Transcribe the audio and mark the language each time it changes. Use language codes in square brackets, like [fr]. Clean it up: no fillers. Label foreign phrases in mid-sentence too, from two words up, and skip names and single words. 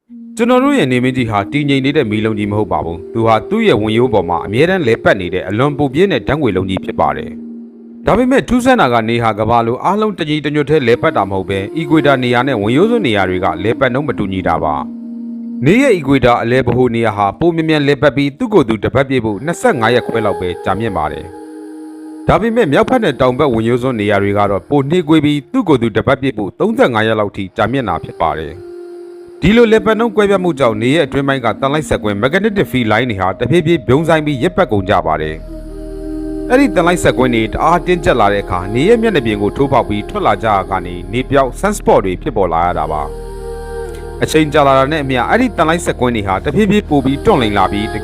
[my] ကျွန်တော်တို့ရဲ့နေမင်းကြီးဟာတည်ငြိမ်နေတဲ့မီးလုံးကြီးမဟုတ်ပါဘူးသူဟာသူ့ရဲ့ဝင်ရိုးပေါ်မှာအမြဲတမ်းလဲပတ်နေတဲ့အလွန်ပူပြင်းတဲ့ဓာတ်ငွေလုံးကြီးဖြစ်ပါတယ်ဒါပေမဲ့ထူးဆန်းတာကနေဟာကဘာလိုအားလုံးတကြီးတညွတ်ထဲလဲပတ်တာမဟုတ်ပဲအီကွေတာနေရာနဲ့ဝင်ရိုးစွန်းနေရာတွေကလဲပတ်နှုန်းမတူညီတာပါနေရဲ့အီကွေတာအလဲဗဟိုနေရာဟာပုံမြင်မြန်လဲပတ်ပြီးသူ့ကိုယ်သူတပတ်ပြည့်ဖို့25ရက်ခွဲလောက်ပဲကြာ မြင့်ပါတယ်ဒါပေမဲ့မြောက်ဘက်နဲ့တောင်ဘက်ဝင်ရိုးစွန်းနေရာတွေကတော့ပိုနှေးကွေးပြီးသူ့ကိုယ်သူတပတ်ပြည့်ဖို့35ရက်လောက်ထိကြာမြင့်တာဖြစ်ပါတယ်ဒီလိုလေပတ်နှုန်းကွဲပြားမှုကြောင့်နေရဲ့အတွင်းပိုင်းကတန်လိုက်ဆက်ကွင်း [en] magnetic field line [my] တွေဟာတဖြည်းဖြည်းပြုံးဆိုင်ပြီးရက်ပတ်ကုန်ကြပါတယ်။အဲ့ဒီတန်လိုက်ဆက်ကွ င်းတွေတအားတင်းကျပ်လာတဲ့အခါနေရဲ့မျက်နှာပြင်ကိုထိုးပေါက်ပြီးထွက်လာကြတာကနေနေပြောက် sunspot တွေဖြစ်ပေါ်လာရတာပါ။အချိန်ကြာလာတာနဲ့အမျှအဲ့ဒီတန်လိုက်ဆက်ကွင်းတွေဟာတဖြည်းဖြည်းပိုပြီးတွန့်လိန်လာပြီးတက